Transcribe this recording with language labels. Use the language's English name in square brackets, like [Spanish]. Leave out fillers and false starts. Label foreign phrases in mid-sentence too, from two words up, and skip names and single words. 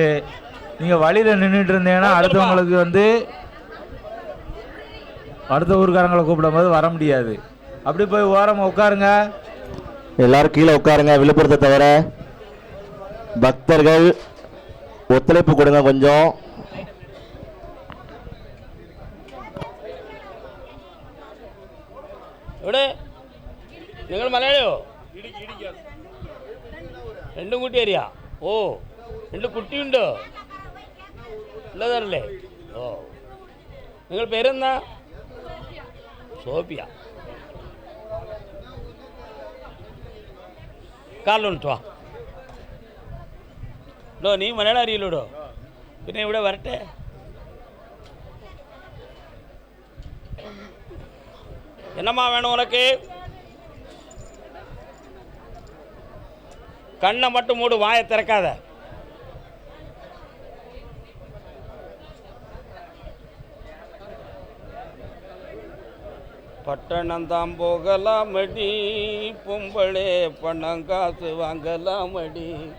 [Tamil] நீங்க வழியில நின்றுட்டு இருந்தீங்கன்னா அடுத்தவங்களுக்கு வந்து அடுத்த ஊருக்காரங்களை கூப்பிடும் போது வர முடியாது. அப்படி போய் ஓரமா உட்காருங்க. எல்லாரும் கீழே உட்காருங்க. விழுப்புரத்தை தவிர பக்தர்கள் ஒத்துழைப்பு கொடுங்க கொஞ்சம். [Malayalam] നിങ്ങൾ മലയാളിയോ? രണ്ടും കുട്ടി അറിയാ? ഓ, രണ്ട് കുട്ടിയുണ്ടോ? ഉള്ളതല്ലേ? ഓ, നിങ്ങൾ പേരെന്താ? സോഫിയ. കാറിലോട്ട് വാ. ഡോ, നീ മലയാളം അറിയില്ലൂടോ? പിന്നെ ഇവിടെ വരട്ടെ. [Tamil] என்னம்மா வேணும் உனக்கு? கண்ணை மட்டும் மூடு, வாயை திறக்காத. பட்டணம் போகலாமடி, பொம்பளே பணம் காசு வாங்கலாமடி.